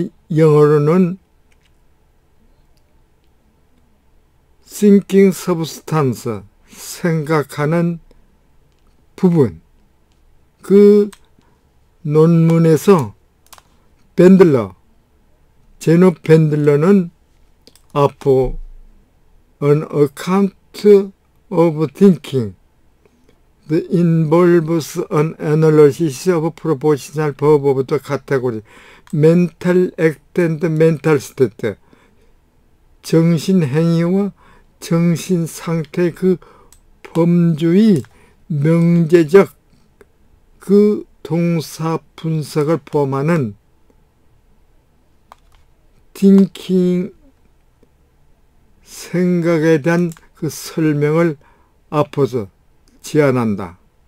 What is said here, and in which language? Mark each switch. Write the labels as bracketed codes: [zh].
[ko] 영어로는 [en] thinking substance, [ko] 생각하는 부분. 그 논문에서 밴들러, 제노 밴들러는 [en] for an account of thinking that involves an analysis of propositional verb of the category mental act and mental state. [ko] 정신행위와 정신상태의 그 범주의 명제적 그 동사 분석을 포함하는 thinking, 생각에 대한 그 설명을 앞서서 제안한다.